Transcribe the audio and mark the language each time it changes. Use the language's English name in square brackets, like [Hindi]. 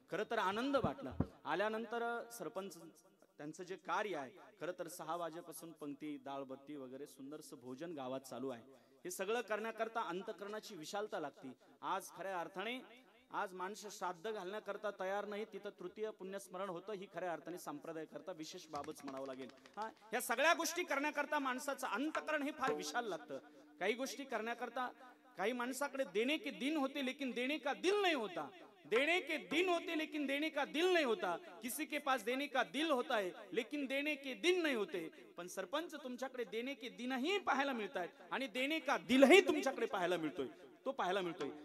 [Marathi] खरं तर आनंद वाटला. आल्यानंतर सरपंच त्यांचं जे कार्य आहे, खरं तर 6 वाजेपासून पंक्ती दाळबत्ती वगैरे सुंदरसं भोजन गावात चालू आहे. हे सगळं करण्याकरता अंतकरणाची विशालता लागते. आज खऱ्या अर्थाने आज माणसं श्राद्ध घालण्याकरता तयार नाही, तिथं तृतीय पुण्यस्मरण होतं, ही खऱ्या अर्थाने संप्रदाय करता विशेष बाबच म्हणावं लागेल. ह्या सगळ्या गोष्टी करण्याकरता माणसाचं अंतकरण हे फार विशाल लागतं. काही गोष्टी करण्याकरता काही माणसाकडे [Hindi] देणे के दिन होते लेकिन देणे का दिल नहीं होता, देने के दिन होते लेकिन देने का दिल नहीं होता, किसी के पास देने का दिल होता है लेकिन देने के दिन नहीं होते. [Marathi] पण सरपंच तुमच्याकडे [Hindi] देणे के दिनही [Marathi] पाहायला मिळतात आणि [Hindi] देणे का दिलही [Marathi] तुमच्याकडे पाहायला मिळतोय, तो पाहायला मिळतोय.